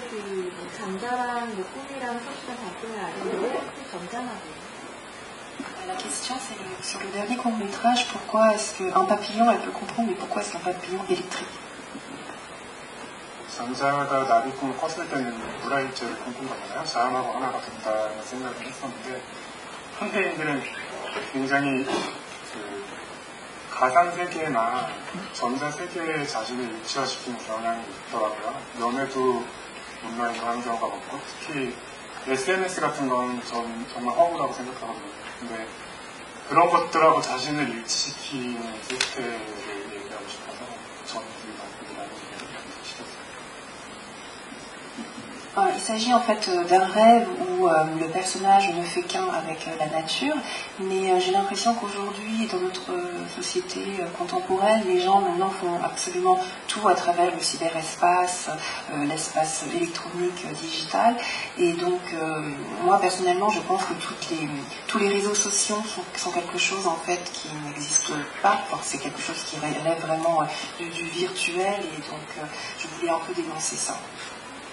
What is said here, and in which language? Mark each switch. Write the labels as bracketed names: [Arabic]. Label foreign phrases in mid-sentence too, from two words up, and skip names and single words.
[Korean] 그 잠자랑 꿈이랑 소시랑 발동을 알았는데 혹시 점잖아요? [French] La question c'est sur le dernier court-métrage, pourquoi est-ce qu'un papillon, elle peut comprendre, mais pourquoi est-ce qu'un papillon électrique? [Korean] 잠자가 나비 꿈을 꿨을 때는 물화일체를 꿈꾼 거잖아요. 자연하고 하나가 된다는 생각을 했었는데 현대인들은 굉장히 그 가상세계나 전자세계에 자신을 일치화시키는 경향이 있더라고요. 연애도 온라인으로 하는 경우가 많고 특히 SNS 같은 건 전 정말 허구라고 생각하거든요. 근데 그런 것들하고 자신을 일치시키는 시스템을 얘기하고 싶어서 저는 그 말씀을 나누고 싶었어요. [French] Il s'agit en fait d'un rêve où le personnage ne fait qu'un avec la nature, mais j'ai l'impression qu'aujourd'hui, dans notre société contemporaine, les gens maintenant font absolument tout à travers le cyberespace, l'espace électronique, digital, et donc moi personnellement, je pense que tous les réseaux sociaux sont quelque chose en fait qui n'existe pas, enfin, c'est quelque chose qui relève vraiment du virtuel, et donc je voulais un peu dénoncer ça.